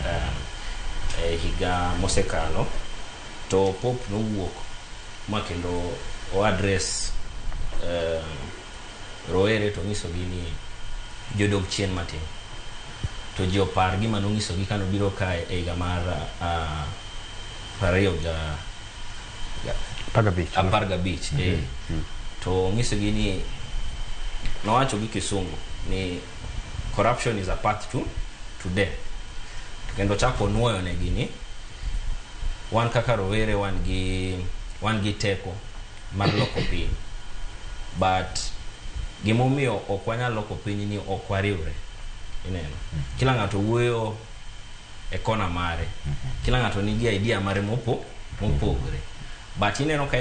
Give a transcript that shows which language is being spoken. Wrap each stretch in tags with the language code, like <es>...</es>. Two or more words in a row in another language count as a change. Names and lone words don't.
<luo>higa mosekalo to Pope nowuok makendo o address roere to nyiso gi ni jodog chien matin to ji opar gima nonyiso gi kano biro ka e higa mar Parayo Parga Beach to nyiso gi ni nowacho gi kisungu ni</luo> <en>corruption is a path to death</en> <luo>kendo chako nuoyo ne gini wan kaka rowere wan gi teko mar loko piny but gimomiyo ok wanyal loko piny ni ok wariwre ineno kila ng'ato wuoyo e kona mare kila ng'ato nigi idea mare mopogore but ineno ka</luo>